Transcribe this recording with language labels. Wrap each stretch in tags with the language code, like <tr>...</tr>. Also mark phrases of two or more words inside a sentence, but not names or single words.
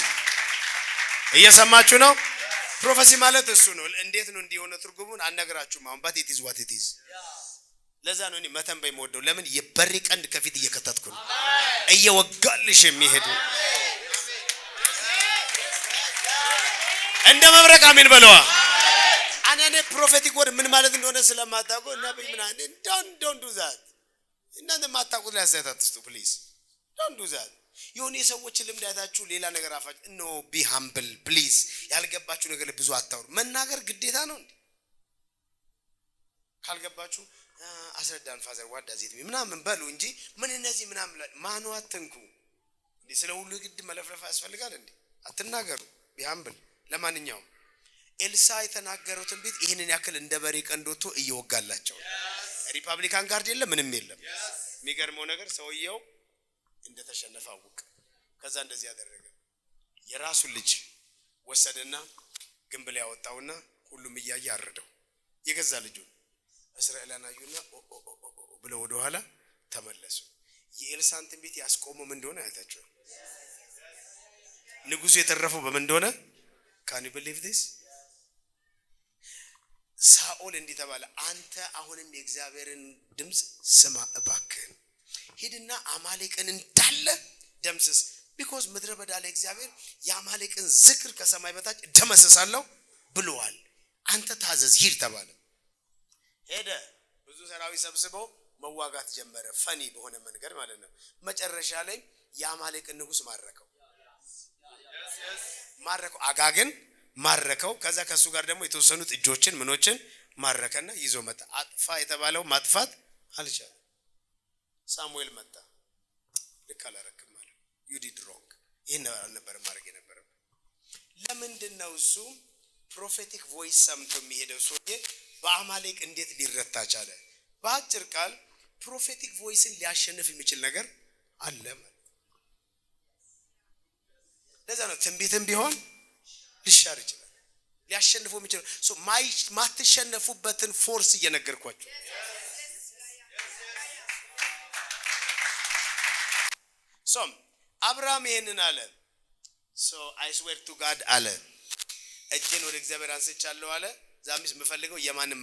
<am>እየሰማችሁ ነው? ፕሮፌሲ ማለት እሱ ነው። እንዴት ነው እንዲሆነ ትርጉሙን አነግራችሁም አሁን</am> <en>but it is what it is.</en> <am>ለዛ ነው እኔ መተንበይ የምወደው። ለምን የበሬ ቀንድ ከፊት እየከተትኩ ነው እየወጋልሽ የሚሄድ እንደ መብረቅ አሜን በለዋ። አናኔ</am> <en>prophetic word</en> <am>ምን ማለት እንደሆነ ስለማታውቁ ነብይ ምን</am> <en>don't do that።</en> <am>እናንተ ማታውቁት ላይ አስተያየት አትስጡ ፕሊዝ።</am> <en>don't do that</en> <am>የሆነ የሰዎች ልምድ አይታችሁ ሌላ ነገር አፋጭ</am> <en>no be humble please</en> <am>ያልገባችሁ ነገር ብዙ አታውሩ መናገር ግዴታ ነው ካልገባችሁ አስረዳን ፋዘር</am> <en>what does it mean</en> <am>ምናምን በሉ እንጂ ምን እነዚህ ምናምን ማኑ አትንኩ እንዴ ስለ ሁሉ ግድ መለፍለፍ ያስፈልጋል እንዴ አትናገሩ</am> <en>be humble</en> <am>ለማንኛውም ኤልሳ የተናገረው ትንቢት ይሄንን ያክል እንደ በሬ ቀንዶቶ እየወጋላቸው ሪፐብሊካን ጋርድ የለም ምንም የለም የሚገርመው ነገር ሰውየው እንደተሸነፈ አወቀ ከዛ እንደዚህ ያደረገ የራሱ ልጅ ወሰደና ግንብ ላይ ያወጣውና ሁሉም እያየ አረደው የገዛ ልጁ እስራኤላውያን አዩና ብለው ወደ ኋላ ተመለሱ የኤልሳን ትንቢት ያስቆመው ምን እንደሆነ አይታችሁ ንጉሱ የተረፈው በምን እንደሆነ</am> <en>can you believe this</en> <am>ሳኦል እንዲተባለ አንተ አሁንም የእግዚአብሔርን ድምጽ ስማ እባክህ ሄድና አማሌቅን እንዳለ ደምስስ because ምድረ በዳ ላይ እግዚአብሔር የአማሌቅን ዝክር ከሰማይ በታች ደመሰሳለሁ ብሏል አንተ ታዘዝ ሂድ ተባለ ሄደ ብዙ ሰራዊት ሰብስበው መዋጋት ጀመረ ፈኒ በሆነ መንገድ ማለት ነው መጨረሻ ላይ የአማሌቅን ንጉስ ማረከው አጋግን ማረከው ከዛ ከሱ ጋር ደግሞ የተወሰኑት እጆችን ምኖችን ማረከና ይዞ መጣ አጥፋ የተባለው ማጥፋት አልቻለም ሳሙኤል መጣ ልክ አላረክም ማለት</am> <en>you did wrong</en> <am>ይሄን ነበር ማድረግ የነበረው ለምንድነው እሱ</am> <en>prophetic voice</en> <am>ሰምቶ የሚሄደው ሰውዬ በአማሌቅ እንዴት ሊረታ ቻለ በአጭር ቃል</am> <en>prophetic voice</en> <am>ሊያሸንፍ የሚችል ነገር አለ ማለት ለዛ ነው ትንቢትም ቢሆን ሊሻር ይችላል ሊያሸንፉ የሚችል ሶ ማትሸነፉበትን ፎርስ እየነገርኳችሁ ሶ አብርሃም ይሄንን አለ ሶ</am> <en>I swear to God</en> <am>አለ እጄን ወደ እግዚአብሔር አንስቻለሁ አለ ዛምስ መፈልገው የማንን</am>